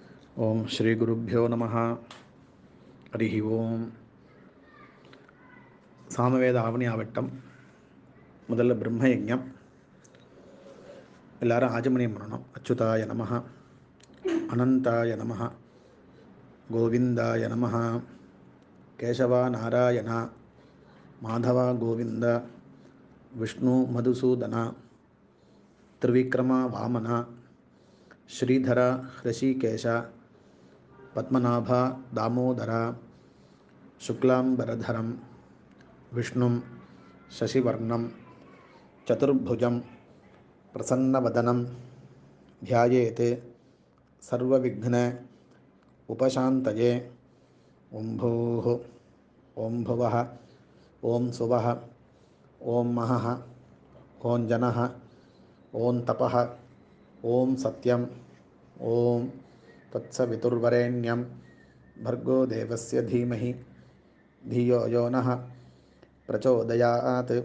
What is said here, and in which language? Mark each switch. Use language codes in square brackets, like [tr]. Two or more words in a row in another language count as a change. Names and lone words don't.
[sa] ఓం శ్రీ గురుభ్యో నమః. హరి ఓం. [ta] சாமவேத ஆவணி ஆவட்டம் முதல்ல பிரம்மயஜம். எல்லாரும் ஆஜமணியம் பண்ணணும். [sa] அச்சுதாய நமஹ, அனந்தாய நமஹ, கோவிந்தாய நமஹ, கேசவா நாராயணா, மாதவா கோவிந்த, விஷ்ணு மதுசூதனா, திரிவிக்ரமா வாமனா, ஸ்ரீதரா ரிஷிகேஷா, பத்மநாபா தாமோதரா, சுக்லாம்பரதரம் விஷ்ணும் சசிவர்ணம் சதுர்புஜம் பிரசன்னவதனம் ध्यायेत् सर्वविघ्न उपशान्तये. ओं भूः ओं भुवः ओं सुवः ओं महः ओं जनः ओं तपः ओं सत्यं ओं तत्सवितुर्वरेण्यं भर्गो देवस्य धीमहि धियो यो नः प्रचोदयात्.